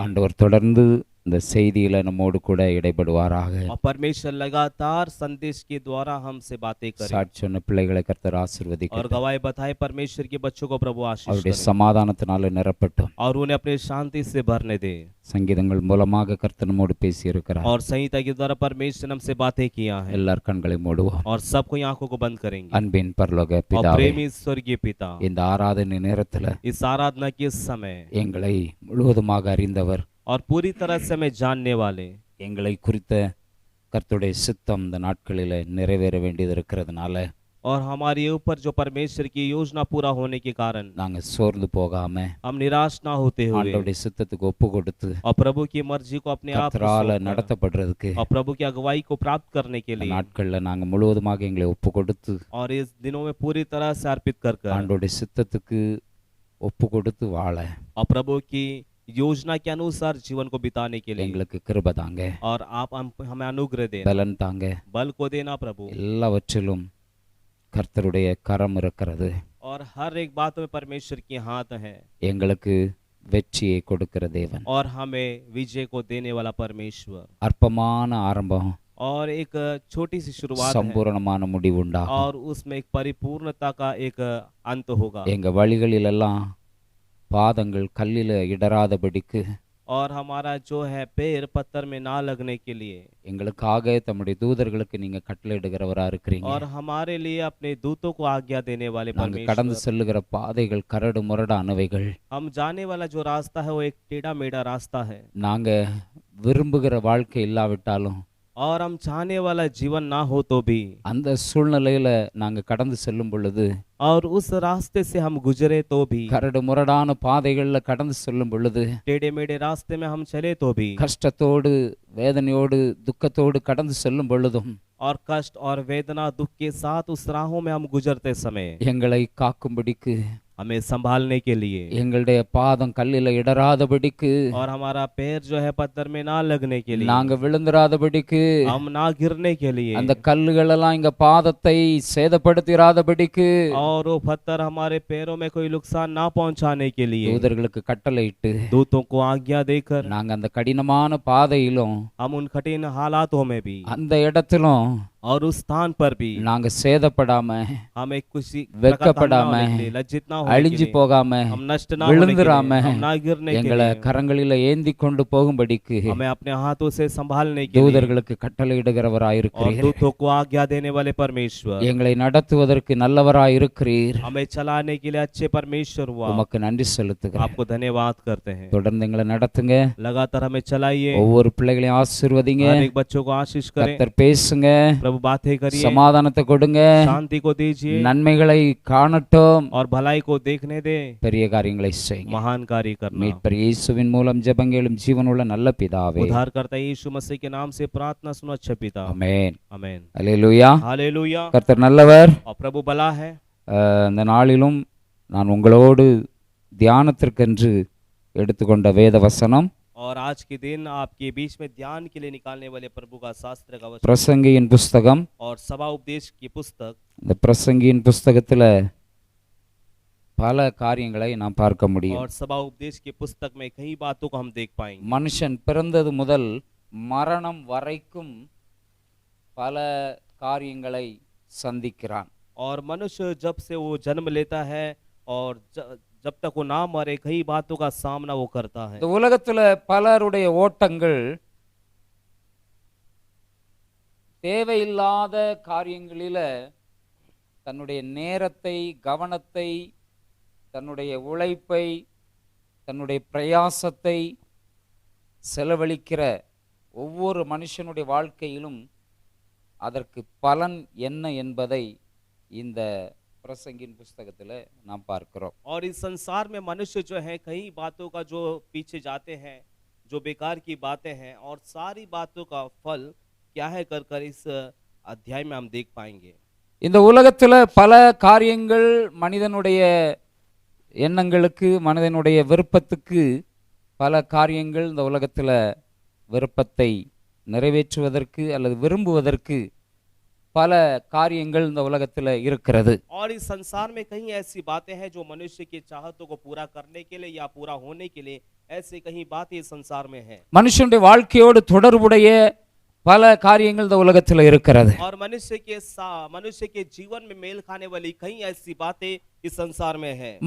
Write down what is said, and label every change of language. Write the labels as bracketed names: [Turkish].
[Tamil] ஆண்டவர் தொடர்ந்து இந்த செய்தியில நம்மோடு கூட இடைப்படுவாராக. [Hindi] और परमेश्वर लगातार संदेश के द्वारा हमसे बातें करे [Tamil] சாட்சி சொன்ன பிள்ளைகளை கர்த்தர் [Hindi] और [Tamil] ஆசீர்வதிக்கட்டும். [Hindi] गवाही बताए परमेश्वर के बच्चों को प्रभु आशीष [Tamil] அவருடைய [Hindi] करे [Tamil] சமாதானத்தினால நிரப்பட்டும். [Hindi] और उन्हें अपने शांति से भरने दे। [Tamil] சங்கீதங்கள் மூலமாக கர்த்தர் நம்மோடு பேசி இருக்கிறார். [Hindi] और संहिता के द्वारा परमेश्वर ने हमसे बातें किया है [Tamil] எல்லார் கண்களை மூடுவோம். [Hindi] और सबको आंखों को बंद करेंगे। [Tamil] அன்பின் பரலோக [Hindi] और [Tamil] பிதாவே, [Hindi] प्रेमी स्वर्गीय पिता, [Tamil] இந்த ஆராதனை நேரத்துல [Hindi] इस आराधना के समय [Tamil] எங்களை முழுவதுமாக அறிந்தவர், [Hindi] और पूरी तरह से हमें जानने वाले, [Tamil] எங்களை குறித்த கர்த்தருடைய சித்தம் இந்த நாட்களில நிறைவேற வேண்டியது இருக்கிறதுனால [Hindi] और हमारे ऊपर जो परमेश्वर की योजना पूरा होने के कारण [Tamil] நாங்க சோர்ந்து போகாம [Hindi] हम निराश ना होते हुए [Tamil] ஆண்டவருடைய சித்தத்துக்கு ஒப்பு கொடுத்து [Hindi] और प्रभु की मर्जी को अपने आप को [Tamil] கர்த்தரால [Hindi] सौंपकर [Tamil] நடத்தப்படுறதுக்கு [Hindi] और प्रभु की अगुवाई को प्राप्त करने के [Tamil] இந்த [Hindi] लिए [Tamil] நாட்கள்ல நாங்க முழுவதுமாக எங்களை ஒப்பு கொடுத்து [Hindi] और इस दिनों में पूरी तरह से अर्पित कर [Tamil] ஆண்டவருடைய சித்தத்துக்கு ஒப்பு கொடுத்து வாழ [Hindi] और प्रभु की योजना के अनुसार जीवन को बिताने के लिए [Tamil] எங்களுக்கு கிருபை தாங்க, [Hindi] और आप हमें अनुग्रह देना, [Tamil] பலன் தாங்க. [Hindi] बल को देना प्रभु। [Tamil] எல்லாவற்றிலும் கர்த்தருடைய கரம் இருக்கிறது. [Hindi] और हर एक बात में परमेश्वर की हाथ है [Tamil] எங்களுக்கு வெற்றியை கொடுக்கிற தேவன். [Hindi] और हमें विजय को देने वाला परमेश्वर। [Tamil] அற்பமான ஆரம்பம், [Hindi] और एक छोटी सी शुरुआत है [Tamil] சம்பூரணமான முடிவு உண்டாகும். [Hindi] और उसमें एक परिपूर्णता का एक अंत होगा। [Tamil] எங்க வழிகளிலெல்லாம் பாதங்கள் கல்லில இடராதபடிக்கு [Hindi] और हमारा जो है पैर पत्थर में ना लगने के लिए [Tamil] எங்களுக்காக தம்முடைய தூதர்களுக்கு நீங்க கட்டளையிடுகிறவரா இருக்கிறீங்க. [Hindi] और हमारे लिए अपने दूतों को आज्ञा देने वाले [Tamil] நாங்க கடந்து [Hindi] परमेश्वर। [Tamil] செல்லுகிற பாதைகள் கரடு முரடானவைகள். [Hindi] हम जाने वाला जो रास्ता है वो एक टेढ़ा मेढ़ा रास्ता है [Tamil] நாங்க விரும்புகிற வாழ்க்கை இல்லாவிட்டாலும் [Hindi] और हम चाहने वाला जीवन ना हो तो भी [Tamil] அந்த சூழ்நிலையில நாங்க கடந்து செல்லும் பொழுது [Hindi] और उस रास्ते से हम गुजरे तो भी [Tamil] கரடு முரடான பாதைகள்ல கடந்து செல்லும் பொழுது [Hindi] टेढ़े मेढ़े रास्ते में हम चले तो भी [Tamil] கஷ்டத்தோடு வேதனையோடு துக்கத்தோடு கடந்து செல்லும் பொழுதும் [Hindi] और कष्ट और वेदना दुख के साथ उस राहों में हम गुजरते समय [Tamil] எங்களை காக்கும்படிக்கு [Hindi] हमें संभालने के लिए [Tamil] எங்களுடைய பாதம் கல்லில இடராதபடிக்கு [Hindi] और हमारा पैर जो है पत्थर में ना लगने के लिए [Tamil] நாங்க விழுந்துராதபடிக்கு [Hindi] हम ना गिरने के लिए [Tamil] அந்த கல்லுகள் எல்லாம் எங்க பாதத்தை சேதப்படுத்திராதபடிக்கு [Hindi] और वो पत्थर हमारे पैरों में कोई नुकसान ना पहुंचाने के लिए [Tamil] தூதர்களுக்கு கட்டளையிட்டு [Hindi] दूतों को आज्ञा देकर [Tamil] நாங்க அந்த கடினமான பாதையிலும் [Hindi] हम उन कठिन हालातों में भी [Tamil] அந்த இடத்திலும் [Hindi] और उस स्थान पर भी [Tamil] நாங்க சேதப்படாம [Hindi] हमें कुछ [Tamil] வெட்கப்படாம [Hindi] लज्जित ना होने [Tamil] அழிஞ்சு [Hindi] के लिए, [Tamil] போகாம [Hindi] हम नष्ट ना होने के [Tamil] விழுந்துராம [Hindi] लिए, हम ना गिरने के [Tamil] எங்களை [Hindi] लिए, [Tamil] கரங்களில ஏந்தி கொண்டு போகும்படிக்கு [Hindi] हमें अपने हाथों से संभालने के लिए [Tamil] தூதர்களுக்கு [Hindi] और [Tamil] கட்டளையிடுகிறவராயிருக்கிறீர். [Hindi] दूतों को आज्ञा देने वाले परमेश्वर, [Tamil] எங்களை நடத்துவதற்கு நல்லவராயிருக்கிறீர். [Hindi] हमें चलाने के लिए अच्छे परमेश्वर हुआ। [Tamil] உமக்கு நன்றி செலுத்துகிறேன். [Hindi] आपको धन्यवाद करते हैं। [Tamil] தொடர்ந்து எங்களை நடத்துங்க. [Hindi] लगातार हमें चलाइए, [Tamil] ஒவ்வொரு பிள்ளைகளையும் ஆசீர்வதிங்க. [Hindi] हर एक बच्चों को आशीष करें। [Tamil] கர்த்தர் பேசுங்க, [Hindi] प्रभु बातें करिए, [Tamil] சமாதானத்தை கொடுங்க, [Hindi] शांति को दीजिए [Tamil] நன்மைகளை காணட்டும், [Hindi] और भलाई को देखने दे, [Tamil] பெரிய காரியங்களை செய்யுங்க. [Hindi] महान कार्य करना। [Tamil] மீட்பர் இயேசுவின் மூலம் ஜெபங்களும் ஜீவனுள்ள நல்ல பிதாவே. [Hindi] उद्धार करता यीशु मसीह के नाम से प्रार्थना सुनो अच्छे पिता। [Tamil] ஆமென். [Hindi] आमेन। [Tamil] அல்லேலூயா. [Hindi] हालेलुया। [Tamil] கர்த்தர் நல்லவர். [Hindi] और प्रभु भला है। [Tamil] இந்த நாளிலும் நான் உங்களோடு தியானத்திற்கென்று எடுத்துக்கொண்ட வேத வசனம் [Hindi] और आज के दिन आपके बीच में ध्यान के लिए निकालने वाले प्रभु का शास्त्र का वचन [Tamil] பிரசங்கியின் புஸ்தகம். [Hindi] और सभा उपदेश की पुस्तक। [Tamil] இந்த பிரசங்கியின் புஸ்தகத்துல பல காரியங்களை நாம் பார்க்க முடியும். [Hindi] और सभा उपदेश की पुस्तक में कई बातों को हम देख पाएंगे। [Tamil] மனுஷன் பிறந்தது முதல் மரணம் வரைக்கும் பல காரியங்களை சந்திக்கிறான். [Hindi] और मनुष्य जब से वो जन्म लेता है और जब तक वो ना मरे कई बातों का सामना वो करता है। [Tamil] இந்த உலகத்துல பலருடைய ஓட்டங்கள் தேவையில்லாத காரியங்களில தன்னுடைய நேரத்தை, கவனத்தை, தன்னுடைய உழைப்பை, தன்னுடைய பிரயாசத்தை செலவழிக்கிற ஒவ்வொரு மனுஷனுடைய வாழ்க்கையிலும் அதற்கு பலன் என்ன என்பதை இந்த பிரசங்கின் புஸ்தகத்தில் நாம் பார்க்கிறோம். [Hindi] और इस संसार में मनुष्य जो है कई बातों का जो पीछे जाते हैं, जो बेकार की बातें हैं और सारी बातों का फल क्या है कर कर इस अध्याय में हम देख पाएंगे। [Tamil] இந்த உலகத்தில் பல காரியங்கள் மனிதனுடைய எண்ணங்களுக்கு, மனிதனுடைய விருப்பத்துக்கு பல காரியங்கள் இந்த உலகத்தில் விருப்பத்தை நிறைவேற்றுவதற்கு அல்லது விரும்புவதற்கு பல காரியங்கள் இந்த உலகத்தில் இருக்கிறது. [Hindi] और इस संसार में कई ऐसी बातें हैं जो मनुष्य की चाहतों को पूरा करने के लिए या पूरा होने के लिए ऐसी कहीं बातें इस संसार में है। [Tamil] மனுஷனுடைய வாழ்க்கையோடு தொடர்புடைய பல காரியங்கள் இந்த உலகத்தில் இருக்கிறது. [Hindi] और मनुष्य के जीवन में मेल खाने वाली कई ऐसी बातें इस संसार में है।